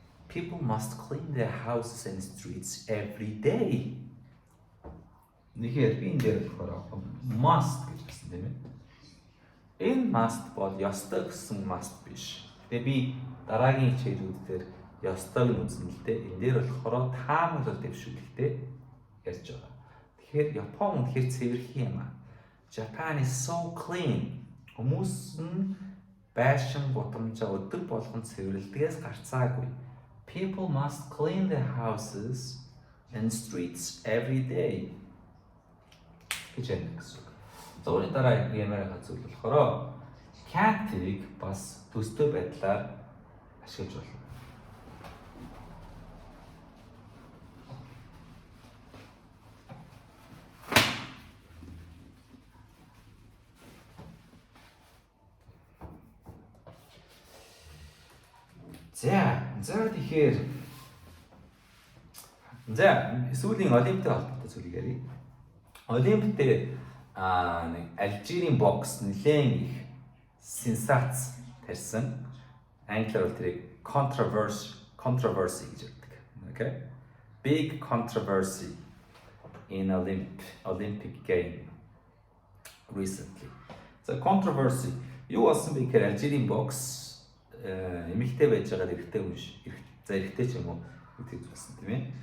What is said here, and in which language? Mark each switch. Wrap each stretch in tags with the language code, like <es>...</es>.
<en>People must clean their houses and streets every day.</en> <mn>Нэгээр би энэ дээр болохоор must гэж хэлсэн тийм ээ. Энэ must бол ёстой гэсэн must биш. Тэгээ би дараагийн хичээлүүд дээр ёстойг нь үзнэ л дээ. Энэ дээр болохоор таамаглал дэвшүүлэхтэй ярьж байгаа. Тэгэхээр Япон үнэхээр цэвэрхэн юм аа.</mn> <en>Japan is so clean.</en> <mn>Хүмүүс нь байшин гудамжаа өдөр болгон цэвэрлдгээс гарцаагүй.</mn> <en>People must clean their houses and streets every day.</en> <mn>гэж байна гэсэн. За үүний дараа ямар зүйл болохоор can't-ийг бас төстэй байдлаар ашиглаж болно. За тэгэхээр сүүлийн Олимпиад холбоотой зүйлийг ярив. Олимпиадээр нэг Алжирийн бокс нэлээд их сенсац тарьсан. Англиар бол тэрийг controversy гэж ярьдаг.</mn> <en>Okay? Big controversy in Olympic game recently.</en> <mn>So controversy юу болсон бэ гэхээр Алжирийн бокс эмэгтэй байж байгаа эрэгтэй хүн эрэгтэй ч юм уу гэдэг зүйлсэн тийм ээ.</mn>